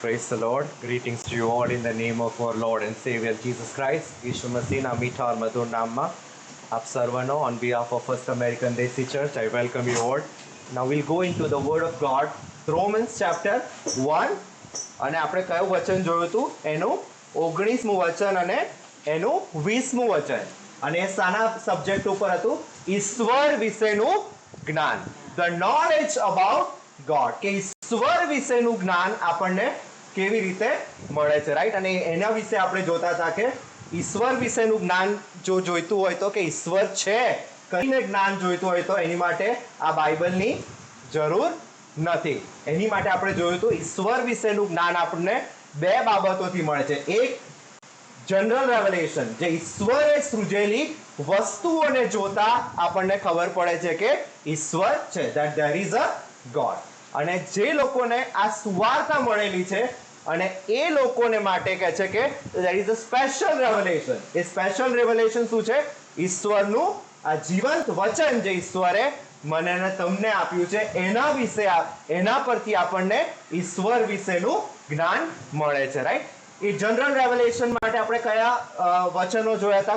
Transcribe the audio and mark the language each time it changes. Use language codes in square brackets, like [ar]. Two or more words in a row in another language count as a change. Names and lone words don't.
[en] Praise the Lord. Greetings to you all in the name of our Lord and Savior Jesus Christ. [hi] यीशु मसीह ना मीठा और मधुर नाम में आप सर्वनो [en] on behalf of First American Desi Church, I welcome you all. Now we'll go into the Word of God, Romans chapter 1. [gu] અને આપણે કયું વચન જોયું હતું? એનું 19મું વચન અને એનું 20મું વચન. અને એ સાના સબ્જેક્ટ ઉપર હતું? ઈશ્વર વિશેનું જ્ઞાન. [en] The knowledge about God. [gu] કે ઈશ્વર વિશેનું જ્ઞાન આપણને કેવી રીતે મળે છે, રાઈટ? અને એના વિશે આપણે જોતા હતા કે ઈશ્વર વિશેનું જ્ઞાન જો જોઈતું હોય તો કે ઈશ્વર છે કઈને જ્ઞાન જોઈતું હોય તો એની માટે આ બાઇબલની જરૂર નથી. એની માટે આપણે જોયું હતું ઈશ્વર વિશેનું જ્ઞાન આપણને બે બાબતોથી મળે છે. એક [en] general revelation, [gu] જે ઈશ્વરે સૃજેલી વસ્તુઓને જોતા આપણને ખબર પડે છે કે ઈશ્વર છે, [en] that there is a God. [gu] અને જે લોકોને આ સુવાર્તા મળેલી છે અને એ લોકોને માટે કહે છે કે [en] there is a special revelation. [gu] એ [en] special revelation [gu] શું છે? ઈશ્વરનું આ જીવંત વચન જે ઈશ્વરે મને અને તમને આપ્યું છે એના વિશે, એના પરથી આપણને ઈશ્વર વિશેનું જ્ઞાન મળે છે, રાઈટ? એ [en] general revelation [gu] માટે આપણે કયા વચનો જોયા હતા?